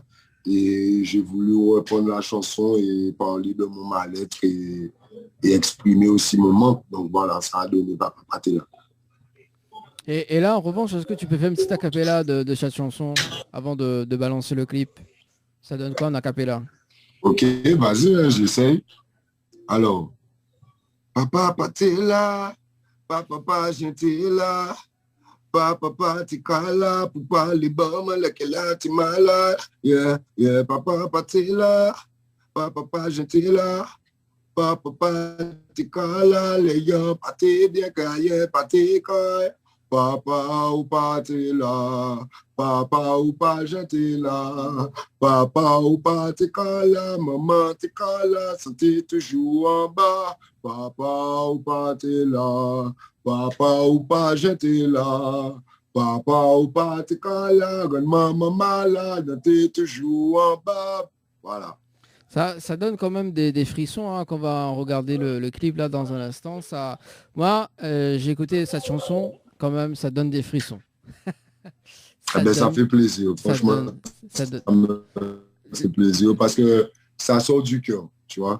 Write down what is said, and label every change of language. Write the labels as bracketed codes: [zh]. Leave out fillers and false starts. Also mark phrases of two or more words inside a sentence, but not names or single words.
[fr] Et j'ai voulu reprendre la chanson et parler de mon mal-être et exprimer aussi mon manque. Donc voilà, ça a donné Papa Patella. Et là, en revanche, est-ce que tu peux faire une petite acapella de cette chanson avant de balancer le clip? Ça donne quoi en acapella? Ok, vas-y, hein, j'essaye. Alors, [ln] Papa Patella, Papa Gentilla, Papa Tikala, Papa Libama, Lekela Timala, yeah, yeah, Papa Patella, Papa Gentilla, Papa Tikala, Leya Pate Biakaye Pate Kai, Papa [fr] ou Patella, Papa ou pas Gentilla, Papa ou pas Tikala, Maman Tikala, santé toujours en bas, Papa ou Patella, Papa ou pas Gentilla, Papa ou pas Tikala, maman malade, t'es toujours en bas, voilà. Ça donne quand même des frissons hein, quand on va regarder le clip là dans un instant. Moi, j'ai écouté cette chanson, quand même, ça donne des frissons. Ça fait plaisir, franchement. Ça fait plaisir parce que ça sort du cœur, tu vois.